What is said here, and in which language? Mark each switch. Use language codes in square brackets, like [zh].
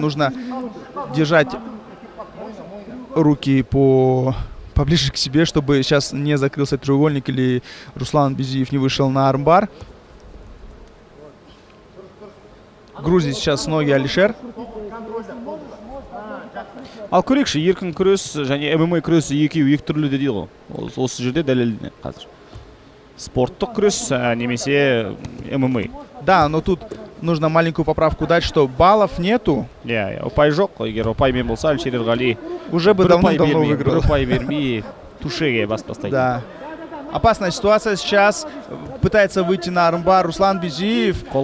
[ru] Нужно держать руки поближе к себе, чтобы сейчас не закрылся треугольник или Руслан Безиев не вышел на армбар. Грузит сейчас ноги Алишер. [kk] Ал көрейікші, еркін күрес және ММА күресі екеуі екі түрлі де дейді ғой. Осы жерде дәлелденеді қазір. Спорттық күрес немесе ММА. [ru] Да, но тут нужно маленькую поправку дать, что баллов нету. [kk] Ұпай жоқ. Егер ұпаймен болса, Алишер Ергали [ru] уже бы давно выиграл. [kk] Ұпай бермей, тушеге бас тастайды. [ru] Да. Опасная ситуация сейчас. Пытается выйти на армбар Руслан Безиев.